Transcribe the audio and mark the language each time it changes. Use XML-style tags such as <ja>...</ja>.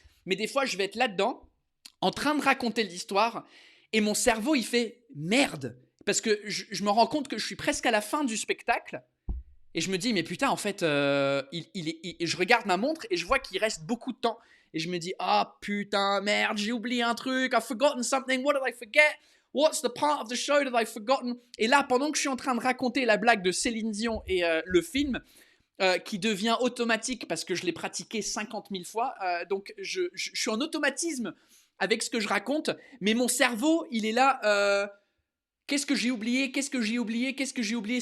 <fr>Mais des fois, je vais être là-dedans, en train de raconter l'histoire, et mon cerveau, il fait « merde !» Parce que je me rends compte que je suis presque à la fin du spectacle, et je me dis, mais putain, en fait, je regarde ma montre et je vois qu'il reste beaucoup de temps. Et je me dis, ah putain, merde, j'ai oublié un truc,</fr> <en>I've forgotten something, what did I forget? What's the part of the show that I've forgotten?</en> <fr>Et là, pendant que je suis en train de raconter la blague de Céline Dion et le film, qui devient automatique parce que je l'ai pratiqué 50 000 fois, donc je suis en automatisme avec ce que je raconte, mais mon cerveau, il est là... Qu'est-ce que j'ai oublié? Qu'est-ce que j'ai oublié? Qu'est-ce que j'ai oublié?</fr>